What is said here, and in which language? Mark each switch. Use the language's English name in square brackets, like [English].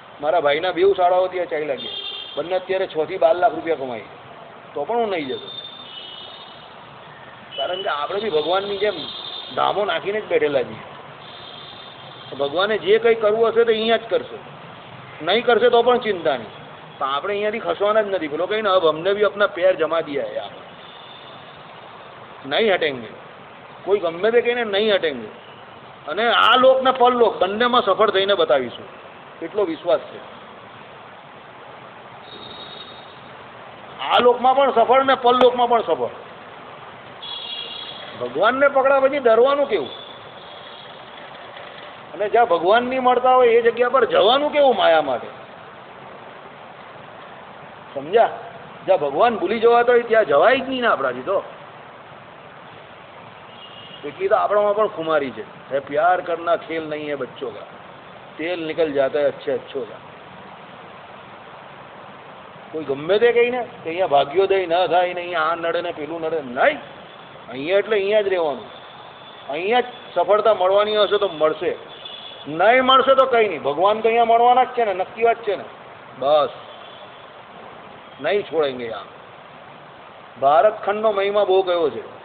[Gujarati] મારા ભાઈના 2 શાળાઓ ત્યાં ચાલ્યા ગયા. બંને અત્યારે 6 થી 12 લાખ રૂપિયા કમાય તો પણ હું નહીં જતો. કારણ કે આપણે બી ભગવાનની જેમ ધામો નાખીને જ બેઠેલા છીએ. ભગવાને જે કંઈ કરવું હશે તો અહીંયા જ કરશે. નહીં કરશે તો પણ ચિંતા નહીં. પણ આપણે અહીંયાથી ખસવાના જ નથી. પેલો કહીને હવે અમને બી [Hindi] अपना पैर जमा दिया है आप नहीं हटेंगे. [Gujarati] કોઈ ગમે તે કહીને નહીં હટેંગે. અને આ લોક ને પરલોક બંનેમાં સફળ થઈને બતાવીશું એટલો વિશ્વાસ છે. આ લોકમાં પણ સફળ ને પરલોકમાં પણ સફળ. ભગવાનને પકડા પછી ડરવાનું કેવું? અને જ્યાં ભગવાન નહીં મળતા હોય એ જગ્યા પર જવાનું કેવું માયા માટે? સમજ્યા? જ્યાં ભગવાન ભૂલી જવાતો હોય ત્યાં જવાય જ નહીં ને આપણાથી. તો એટલી તો આપણામાં પણ ખુમારી છે. [Hindi] है प्यार करना खेल नहीं है बच्चों का, तेल निकल जाता है अच्छे अच्छों का. [Gujarati] કોઈ ગમે તે કહીને કે અહીંયા ભાગ્યોદય ન થાય ને અહીંયા આ નડે ને પેલું નડે નહીં. અહીંયા એટલે અહીંયા જ રહેવાનું. અહીંયા જ સફળતા મળવાની હશે તો મળશે. નહીં મળશે તો કંઈ નહીં. ભગવાન તો અહીંયા મળવાના જ છે ને. નક્કી વાત છે ને. બસ નહીં છોડેંગે. આ ભારત ખંડનો મહિમા બહુ કયો છે.